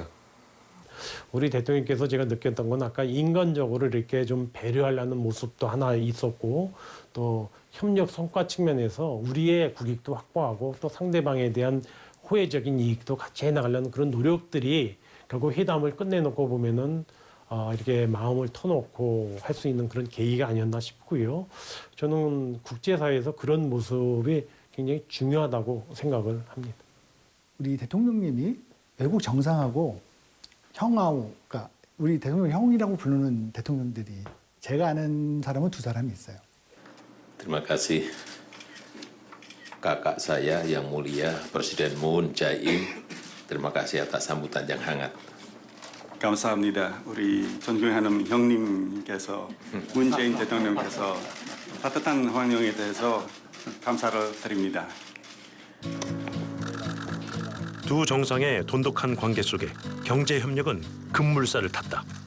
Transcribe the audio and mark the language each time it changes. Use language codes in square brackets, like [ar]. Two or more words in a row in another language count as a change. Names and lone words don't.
[ko] 우리 대통령께서 제가 느꼈던 건 아까 인간적으로 이렇게 좀 배려하려는 모습도 하나 있었고 또 협력 성과 측면에서 우리의 국익도 확보하고 또 상대방에 대한 호혜적인 이익도 같이 해나가려는 그런 노력들이 결국 회담을 끝내놓고 보면은 이렇게 마음을 터놓고 할 수 있는 그런 계기가 아니었나 싶고요. 저는 국제사회에서 그런 모습이 굉장히 중요하다고 생각을 합니다. 우리 대통령님이 외국 정상하고 형하고, 그러니까 우리 대통령 형이라고 부르는 대통령들이 제가 아는 사람은 2사람이 있어요. [id] Terima kasih kakak saya yang mulia Presiden Moon Jae-in. Terima kasih atas sambutan yang hangat. [ko] 감사합니다. 우리 존경하는 형님께서 문재인 대통령께서 따뜻한 환영에 대해서 감사를 드립니다. 두 정상의 돈독한 관계 속에 경제 협력은 급물살을 탔다.